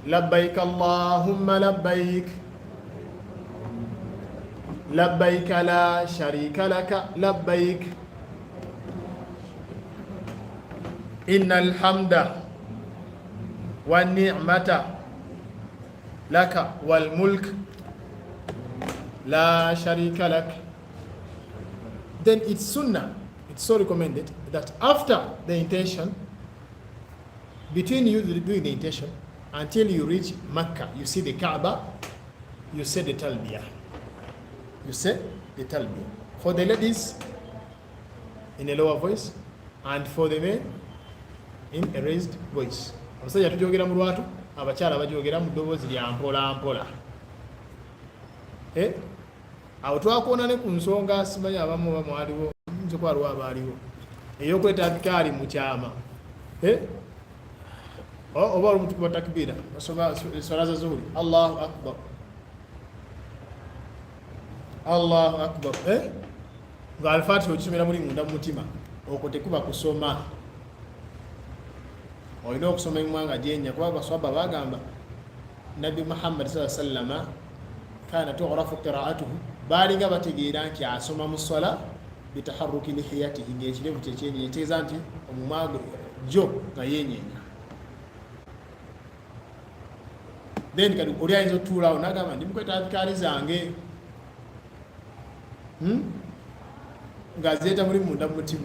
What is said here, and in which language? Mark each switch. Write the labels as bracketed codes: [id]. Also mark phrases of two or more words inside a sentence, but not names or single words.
[ar] لبيك اللهم لبيك لبيك لا شريك لك لبيك إن الحمد والنعمة لك والملك لا شريك لك. [en] Then it's sunnah, it's so recommended that after the intention, between you doing the intention until you reach Mecca, you see the Kaaba, you say the talbiyah. You say the talbiyah. For the ladies, in a lower voice, and for the men, in a raised voice. [lg] Abasajja tujogera mu lwatu, abakyala bajogera mu ddoboozi lya mpola mpola. Awo twakoona ne ku nsonga simanyi abamu oba mwaliwo, nze ko waliwo abaaliwo, ey'okweta adhikaari mu kyama. Oba olumu wa takbira basoma swala za zuhuri, [ar] الله أكبر الله أكبر, [lg] nga al-Fatiha okisomera muli munda mu mutima, okwo tekuba kusoma. Olina okusoma emwanga gyenya, kuba abaswahaba bagamba Nabi Muhammad [ar] صلى الله عليه وسلم كان تعرف قراءته, [lg] baalinga bategeera nti asoma mu swala [ar] بتحرك لحيته, [lg] ng'ekirevu kye kyenyenye, kitegeeza nti omumwa gyo nga yenyenye. Then kati oli ayinza otuulaawo n'agamba ndi mukweta adhikaari zange ng'azeeta muli munda mu mutima.